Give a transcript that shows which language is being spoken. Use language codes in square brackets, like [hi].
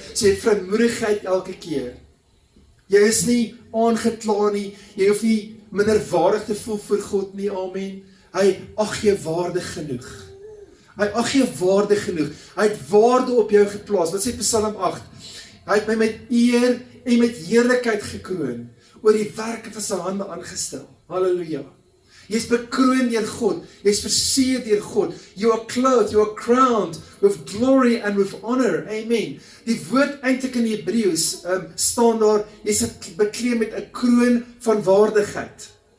[af] So jy het vrymoedigheid elke keer. Jy is nie aangekla nie, jy hoef nie minderwaardig te voel vir God nie, amen. Hy ag jou waardig genoeg. Hy ag jou waardig genoeg. Hy het waarde op jou geplaas. Wat sê Psalm 8? Hy het my met eer en met heerlikheid gekroon, oor die werke van sy hande aangestel. Halleluja. Jy is bekroon deur God, [en] jy is versier deur God, you are clothed, you are crowned with glory and with honor, amen. [af] Die woord eintlik in die Hebreëus staan daar, jy is bekleed met 'n kroon van waardigheid.